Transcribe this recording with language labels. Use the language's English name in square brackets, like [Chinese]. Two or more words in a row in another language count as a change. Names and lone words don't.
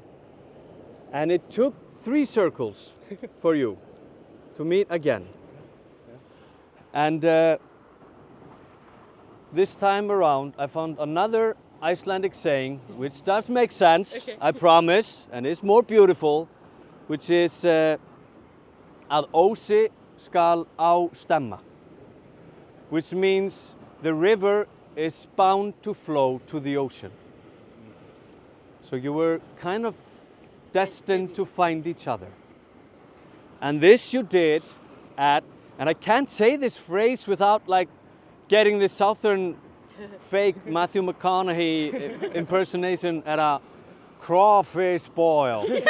[English] And it took 3 circles for you to meet again. And this time around, I found another Icelandic saying, which does make sense, I promise, and is more beautiful, which is [Icelandic] að ósi skal á stemma, [English] which means the river is bound to flow to the ocean. So you were kind of destined to find each other. And this you did at, and I can't say this phrase without like getting this southern fake Matthew McConaughey impersonation at a crawfish boil.